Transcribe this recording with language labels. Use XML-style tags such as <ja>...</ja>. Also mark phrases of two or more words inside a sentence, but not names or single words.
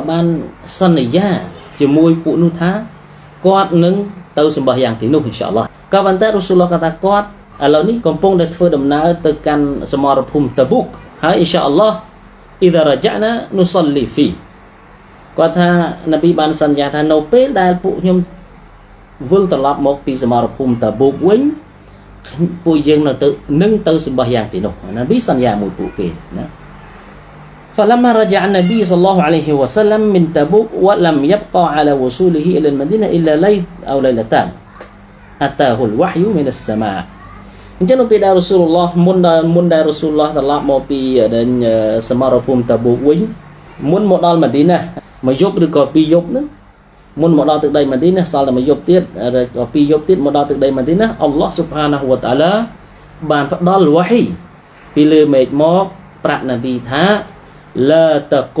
<km>បានសន្យាជាមួយពួកនោះថាគាត់នឹងទៅសម្បាយ៉ាងទីនោះ</km> <ar>إن شاء الله</ar> <km>ក៏ប៉ុន្តែរ៉ូស៊ូលឡោះក៏ថាគាត់ឥឡូវនេះកំពុងតែធ្វើដំណើរទៅកាន់សមរភូមិតាប៊ូកហើយ</km> <ar>إن شاء الله</ar> <km>អ៊ីដារ៉ាណានុសលីហ្វីគាត់ថានប៊ីបានសន្យាថានៅពេលដែលពួកខ្ញុំវិលត្រឡប់មកពីសមរភូមិតាប៊ូកវិញពួកយើងនឹងទៅសម្បាយ៉ាងទីនោះនប៊ីសន្យាមួយពួកគេណា</km> <ar>فلما رجع النبي صلى الله عليه وسلم من تبوك ولم يبقى على وصوله إلى المدينة إلا ليل أو ليلتان أتاه الوحي من السماء</ar> <km>អញ្ចឹងនៅពេលដែលរ៉ូស៊ូលឡោះមុនដែលរ៉ូស៊ូលឡោះត្រឡប់មកពីសមរភូមិតាប៊ូកវិញមុនមកដល់ម៉ាឌីណាមួយយប់ឬក៏ពីរយប់ ហ្នឹងមុនមកដល់ទឹកដីម៉ាឌីណាសល់តែមួយយប់ទៀតក៏ពីរយប់ទៀតមកដល់ទឹកដីម៉ាឌីណា</km> <ar>الله سبحانه وتعالى</ar> <km>បានផ្ដល់វ៉ាហ៊ីពីលើមេឃមកប្រាប់នប៊ីថាឡាតគុ</km>